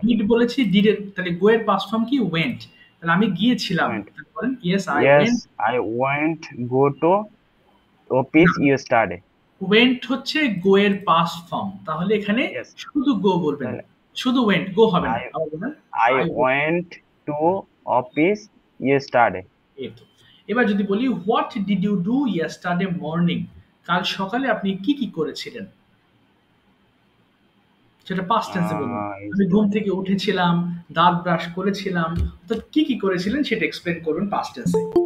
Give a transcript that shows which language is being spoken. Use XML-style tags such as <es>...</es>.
<bn>Did বলেছি, did এর তাহলে গো এর পাস্ট ফর্ম কি? ওয়েন্ট। তাহলে আমি গিয়েছিলাম,</bn> <en>Went.</en> <bn>তাহলে বলেন</bn> <en>Yes I Yes, went. I went go to office yesterday.</en> <bn>Went হচ্ছে গো এর পাস্ট ফর্ম, তাহলে এখানে</bn> <en>Yes.</en> <bn>শুধু গো বলবেন, তাহলে শুধু ওয়েন্ট, গো হবে না।</bn> <en>I-</en> <bn>আবার বলেন</bn> <en>I went to office yesterday.</en> <bn>এই তো। এবার যদি বলি</bn> <en>What did you do yesterday morning?</en> <bn>কাল সকালে আপনি কি কি করেছিলেন? সেটা পাস্ট টেন্সে বলুন। আমি ঘুম থেকে উঠেছিলাম, দাঁত ব্রাশ করেছিলাম, অর্থাৎ কি কি করেছিলেন সেটা এক্সপ্লেন করুন পাস্ট টেন্সে।</bn>